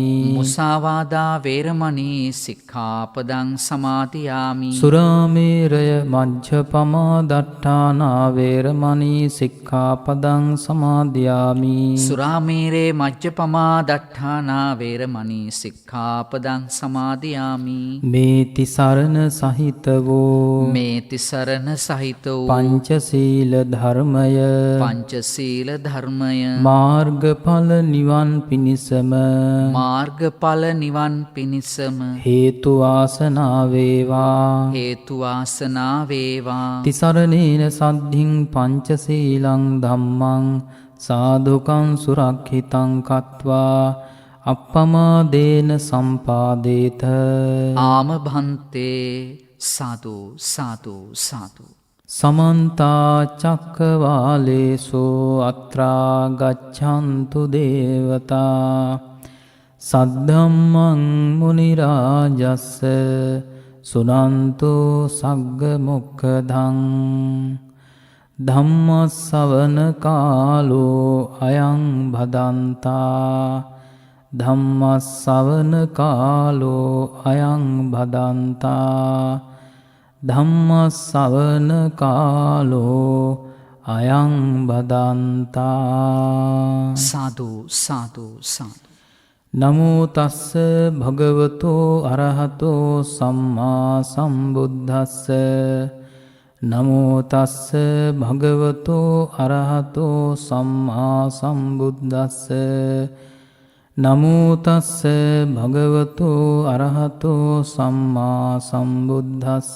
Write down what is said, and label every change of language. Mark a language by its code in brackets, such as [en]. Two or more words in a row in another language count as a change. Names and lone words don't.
[pi] මුසාවාදා වේරමණී සික්ඛාපදං සමාදියාමි. සුරාමේරය මජ්ජපමා දට්ඨානා වේරමණී සික්ඛාපදං සමාදියාමි. සුරාමේරේ මජ්ජපමා දට්ඨානා වේරමණී සික්ඛාපදං සමාදියාමි. [si] මේ තිසරණ සහිත වූ මේ තිසරණ සහිත වූ පංචශීල ධර්මය පංචශීල ධර්මය මාර්ගඵල නිවන් පිණිසම මාර්ගඵල නිවන් පිණිසම හේතු වාසනා වේවා. හේතු වාසනා වේවා. [pi] තිසරණේන සද්ධින් පංචශීලං ධම්මං සාදුකං සුරක්ෂිතං කତ୍වා අප්පමාදේන සම්පාදේත. [si] ආම භන්තේ. සාදු සාදු සාදු. [pi] සමන්ත චක්කවාලේසු අත්‍රා ගච්ඡන්තු දේවතා සද්ධම්මං මුනි රාජස්ස සුනන්තු සග්ග මොක්ඛදං. ධම්ම ශ්‍රවණ කාලෝ අයං භදන්තා. ධම්ම ශ්‍රවණ කාලෝ අයං භදන්තා. ධම්ම ශ්‍රවණ කාලෝ අයං භදන්තා. [si] සාදු සාදු සාදු. [pi] නමෝ තස්ස භගවතෝ අරහතෝ සම්මා සම්බුද්දස්ස. නමෝ තස්ස භගවතෝ අරහතෝ සම්මා සම්බුද්දස්ස නමෝ තස්ස භගවතෝ අරහතෝ සම්මා සම්බුද්දස්ස